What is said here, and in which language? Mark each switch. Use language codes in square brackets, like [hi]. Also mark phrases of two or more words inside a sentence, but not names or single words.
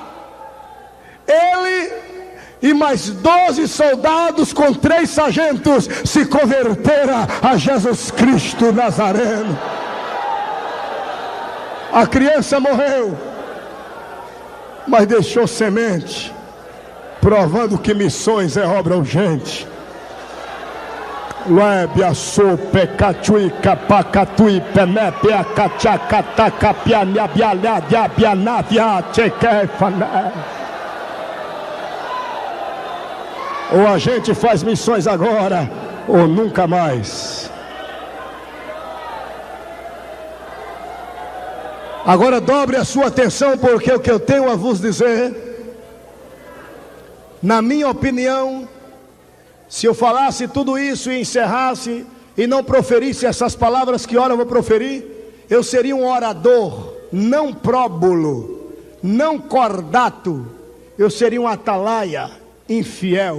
[pt] Ele e mais 12 soldados com 3 sargentos se converteram a Jesus Cristo Nazareno. A criança morreu, mas deixou semente, provando que missões é obra urgente. Lebia sope catui capacatui penepe acachaca capiana bialha diabianavia chequefana. Ou a gente faz missões agora, ou nunca mais. Agora dobre a sua atenção, porque o que eu tenho a vos dizer, na minha opinião, se eu falasse tudo isso e encerrasse e não proferisse essas palavras que ora eu vou proferir, eu seria um orador não próbulo, não cordato, eu seria um atalaia infiel.